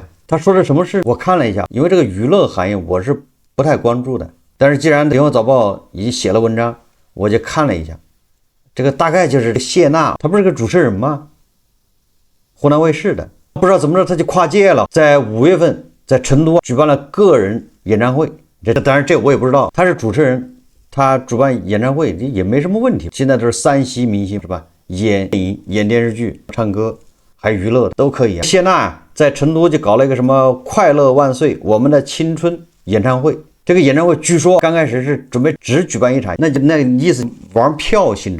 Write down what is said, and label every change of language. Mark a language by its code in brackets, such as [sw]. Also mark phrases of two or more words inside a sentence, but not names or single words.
[zh] 他說的什麼事？我看了一下，因為這個娛樂行業我是不太關注的，但是既然联合早報已經寫了文章，我就看了一下。這個大概就是謝娜，她不是個主持人嗎？湖南衛視的，不知道怎麼着她就跨界了，在5月份在成都舉辦了個人演唱會。當然這我也不知道，她是主持人，她主辦演唱會也沒什麼問題。現在都是3系明星是吧？演電影、演電視劇、唱歌還娛樂都可以。謝娜在成都就搞了一個什麼快樂萬歲我們的青春演唱會。這個演唱會據說剛開始是準備只舉辦一場，那個意思玩票性質。